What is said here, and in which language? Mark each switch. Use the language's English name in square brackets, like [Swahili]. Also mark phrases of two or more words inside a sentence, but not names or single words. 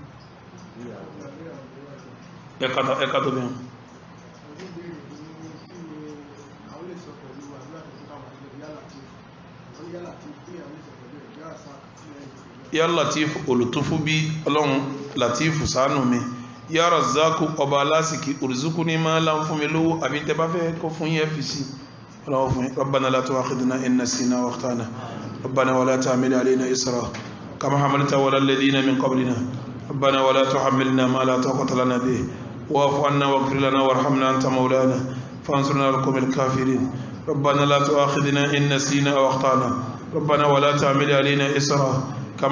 [Yoruba] ẹ̀ka tó bẹ̀rẹ̀ ya Latif olùtúfú bí Ọlọ́run Latif ṣàánú mi ya Razzaku ọba alásìkí òrùzúkú ní máa lá ń fún mi lówó àbí tẹ bá fẹ́ kó fún yẹ́ fi sí ọlọ́wọ́ fún [Arabic] ربنا لا تؤاخذنا إن نسينا أو أخطأنا ربنا ولا تحمل علينا إسرا كما حملت على الذين من قبلنا ربنا ولا تحملنا ما لا طاقة لنا به واعف عنا واغفر لنا وارحمنا أنت مولانا فانصرنا على القوم الكافرين ربنا لا تؤاخذنا إن نسينا أو أخطأنا ربنا ولا تحمل علينا إسرا كما